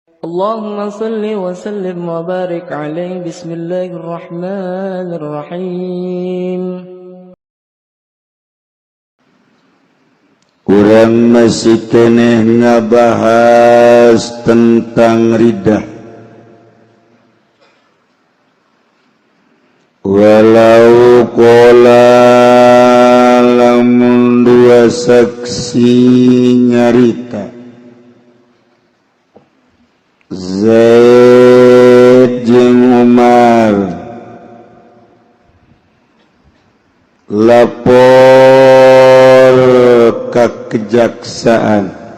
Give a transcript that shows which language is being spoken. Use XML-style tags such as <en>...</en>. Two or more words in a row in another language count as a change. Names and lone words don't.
<ar>اللهم صل وسلم وبارك عليه. بسم الله الرحمن الرحيم.</ar> <su>Urang masih keneh ngabahas tentang riddah.</su> <ar>ولو قال</ar> <su>lamun dua saksi nyarita Zaid jeung Umar lapor ka kejaksaan</su>